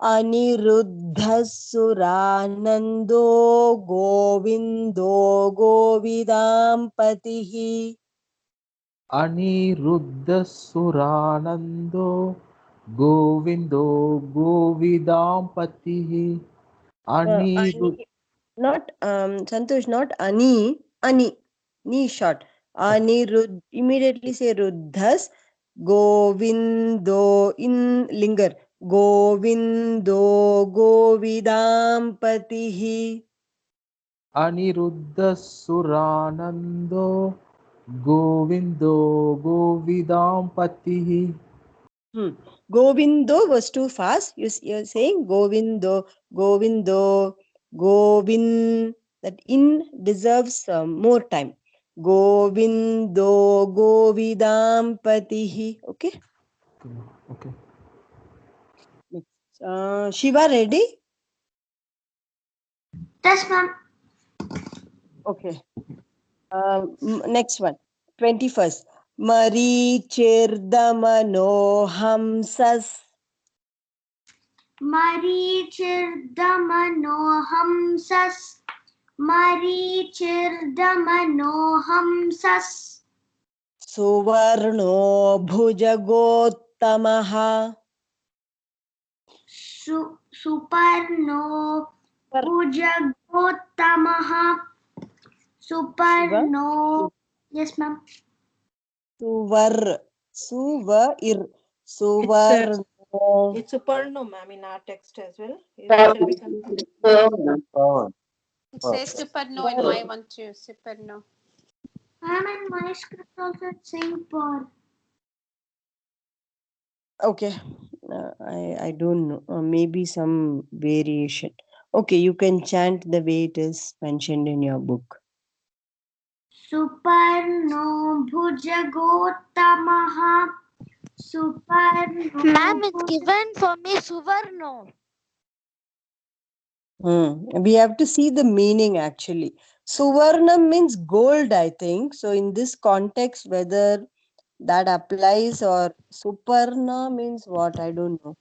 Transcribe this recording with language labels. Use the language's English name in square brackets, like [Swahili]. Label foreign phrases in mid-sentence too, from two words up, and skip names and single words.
[Sanskrit] अनिरुद्धः सुरानन्दो गोविन्दो गोविदाम्पतिः. अनिरुद्धः सुरानन्दो गोविन्दो गोविदाम्पतिः. [English] Not Santosh, not Ani, Ani, Ni short. Aniruddha, immediately say Ruddhas, Govindo in linger, [Sanskrit] गोविन्दो गोविदाम्पतिः. अनिरुद्धः सुरानन्दो गोविन्दो गोविदाम्पतिः. [English] Govindo was too fast. You're saying Govindo, Govindo, Govind. That in deserves more time. [Sanskrit] गोविन्दो, गोविदाम्पतिः. [English] Okay. Okay. Shiva, ready? Yes, ma'am. Okay. Next one. 21st. [Sanskrit] Marichirdamanohamsas. Marichirdamanohamsas. Marichirdamanohamsas. सुवर्णो भुजगोत्तमः. सुपर्णो भुजगोत्तमः. [English] Suparno. Yes, ma'am. [Sanskrit] Suvar. Suvair. Suvarno. [English] It's Suparno, ma'am, in our text as well. Shall we continue? It says Suparno in my one too. [Sanskrit] Suparno. [English] Ma'am, in my script also it's saying par. Okay. I don't know. Maybe some variation. Okay, you can chant the way it is mentioned in your book. [Sanskrit] सुपर्णो भुजगोत्तमः. Suparno. [English] Ma'am, it's given for me Suvarno. We have to see the meaning actually. Suvarnam means gold, I think. So in this context, whether that applies or Suparna means what, I don't know.